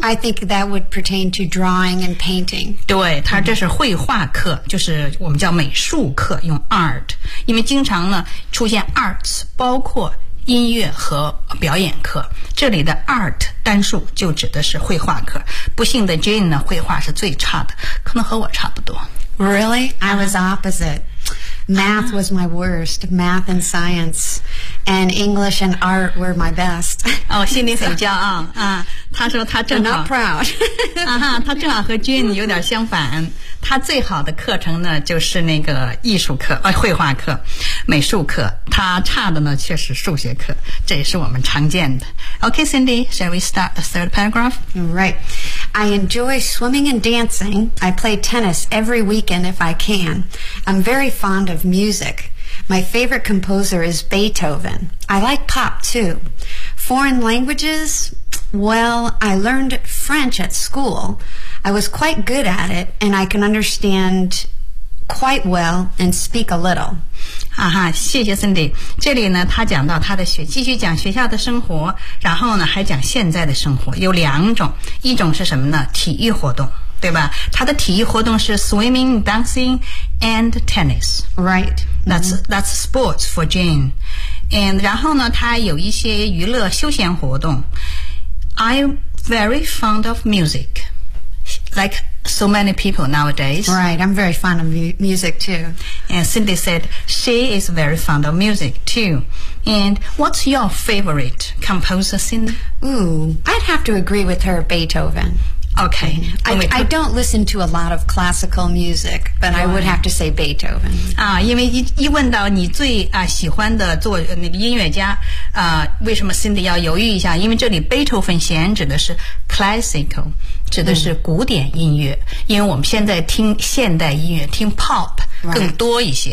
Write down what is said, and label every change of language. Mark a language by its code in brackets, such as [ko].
[en] Yeah, I think that would pertain to drawing and painting. [zh] 对，它这是绘画课，就是我们叫美术课，用 art， 因为经常呢出现 arts， 包括音乐和表演课，这里的 art 单数就指的是绘画课。不幸的 Jane 呢，绘画是最差的，可能和我差不多。 [en] Really? I was opposite. Math was my worst. Math and science, and English and art were my best. [zh] 哦，心里很骄傲啊！他说他正好 [en] not proud. [zh] 啊哈，他正好和 Jane 有点相反。他最好的课程呢，就是那个艺术课，绘画课、美术课。他差的呢，却是数学课，这也是我们常见的。 [en] Okay, Cindy, shall we start the third paragraph? Right. I enjoy swimming and dancing. I play tennis every weekend if I can. I'm very fond of music. My favorite composer is Beethoven. I like pop too. Foreign languages? Well, I learned French at school. I was quite good at it, and I can understand quite well and speak a little. [zh] 哈哈，谢谢 Cindy。这里呢，他讲到他的学，继续讲学校的生活，然后呢，还讲现在的生活。有两种，一种是什么呢？体育活动，对吧？他的体育活动是 [en] swimming, dancing, and tennis. Right. That's sports for Jane. [zh] And 然后呢，他有一些娱乐休闲活动。 [en] I'm very fond of music. Like so many people nowadays. Right, I'm very fond of music too. And Cindy said she is very fond of music too. And what's your favorite composer, Cindy? Ooh, I'd have to agree with her, Beethoven. Okay. I don't listen to a lot of classical music, but I would have to say Beethoven. [zh] 啊，因为一问到你最啊喜欢的作那个音乐家啊，为什么 Cindy 要犹豫一下？因为这里贝多芬弦指的是 classical。指的是古典音乐、因为我们现在听现代音乐听 pop 更多一些、